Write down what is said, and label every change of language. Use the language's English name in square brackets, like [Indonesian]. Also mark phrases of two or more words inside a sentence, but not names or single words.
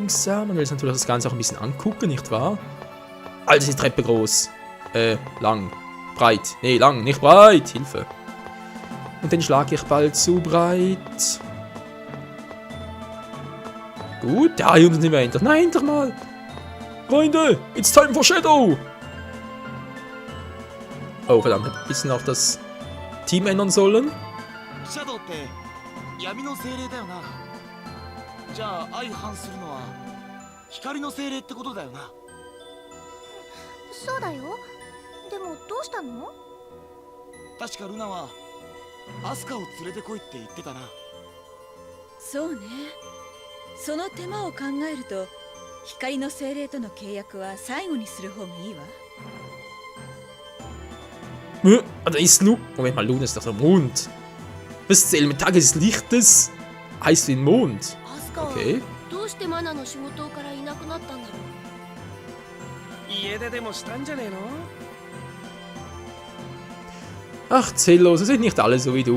[German] Man will jetzt natürlich das Ganze auch ein bisschen angucken, nicht wahr? Alter, ist die Treppe groß. Lang. Breit. Nee, lang, nicht breit. Hilfe. Und den schlage ich bald zu breit. Gut, ja, hier unten sind wir hinter. Nein, doch mal. Freunde, [English] it's time for Shadow. [German] Oh, verdammt, hätte ein bisschen auch das Team ändern sollen. [Japanese] Shadow って闇の精霊だよな。じゃあ相反するのは光の精霊ってことだよな。そうだよ。でもどうしたの？確かルナはアスカを連れてこいって言ってたな。そうね。その手間を考えると光の精霊との契約は最後にする方がいいわ。 [German] Da ist Lu. Moment mal, Luna ist doch der Mond. Das Elementar des Lichtes heißt wie ein Mond. Okay. [Japanese] どうしてマナの仕事からいなくなったんだろう。家出でもしたんじゃねえの？ [German] Ach, Zello, sie sind nicht alle so wie du.